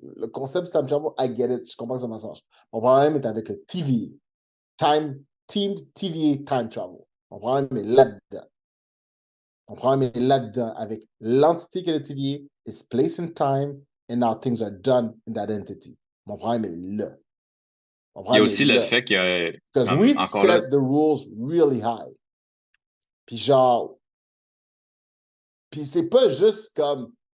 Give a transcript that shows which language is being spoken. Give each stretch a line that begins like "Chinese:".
French: Le concept de time travel,
English: I get it,
French: je comprends que ça marche. Mon problème est avec le TVA. TVA time travel. Mon problème est là-dedans. Mon problème est là-dedans avec l'entité que le TVA
English: is placed in time and now things are done in that entity.
French: Mon problème est là. Il y a aussi le fait que.
English: Because we've set the rules really high.
French: Puis genre. Puis c'est pas juste comme.